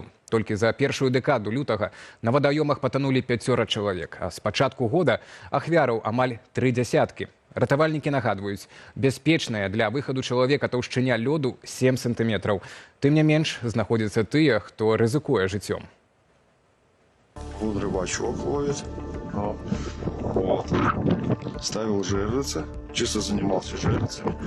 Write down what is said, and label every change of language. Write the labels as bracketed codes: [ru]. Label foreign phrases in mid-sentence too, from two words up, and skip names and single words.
[be] Толькі за першую дэкаду лютага на вадаёмах патанулі 5 чалавек, а з пачатку года ахвяраў амаль 30. Ратавальнікі нагадваюць, бяспечная для выхаду чалавека таўшчыня лёду 7 сантыметраў. Тым не менш, знаходзяцца тыя, хто рызыкуе жыццём. [ru] Вон рыбачок ловит. Вот. Ставил жерлицы. Чисто занимался жерлицами.